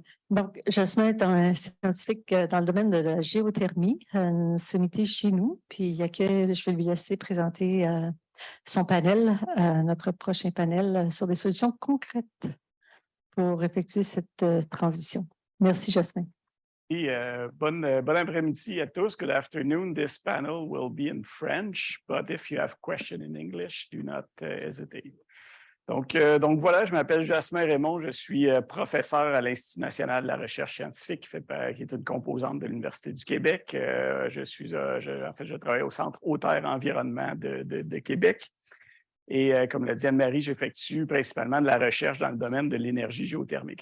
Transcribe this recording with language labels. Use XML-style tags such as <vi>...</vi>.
<fr>Donc, Jasmin est un scientifique dans le domaine de la géothermie, une sommité chez nous. Puis, je vais lui laisser présenter son panel, notre prochain panel sur des solutions concrètes pour effectuer cette transition. Merci, Jasmin. Bon après-midi à tous.</fr> <en>Good afternoon. This panel will be in French, but if you have questions in English, do not hesitate.</en> <fr>Donc voilà, je m'appelle Jasmin Raymond, je suis professeur à l'Institut national de la recherche scientifique, qui est une composante de l'Université du Québec. Je travaille au Centre Haute-Terre Environnement de Québec. Et comme l'a dit Anne-Marie, j'effectue principalement de la recherche dans le domaine de l'énergie géothermique.</fr>